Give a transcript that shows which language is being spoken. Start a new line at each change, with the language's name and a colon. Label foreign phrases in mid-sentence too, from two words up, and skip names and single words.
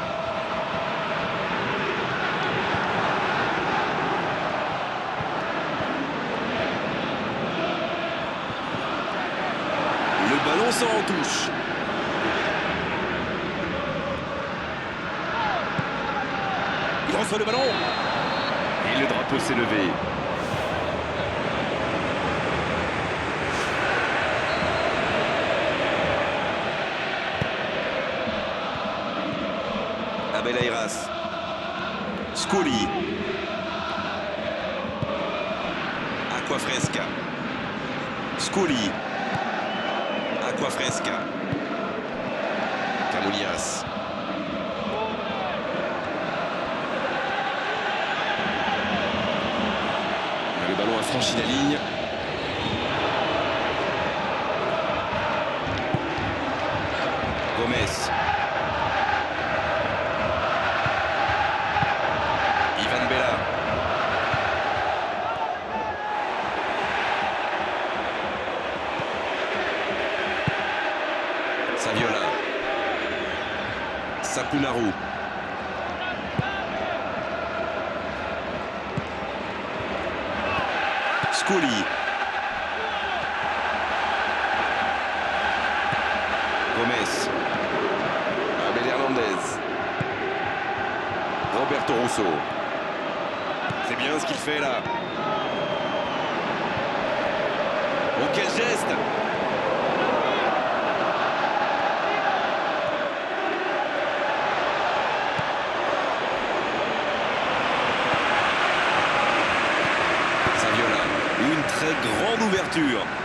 French: Le ballon sort en touche. Il reçoit le ballon. Et le drapeau s'est levé. Abel Ayras. Scully. Acquafresca. Scully. Acquafresca. Camounias. Le ballon a franchi la ligne. Gomez. Ivan Bella. Saviola. Sapunaru. Scully. Gomez. Abel Hernandez. Roberto Russo. C'est bien ce qu'il fait là. Oh, quel geste! Une très grande ouverture.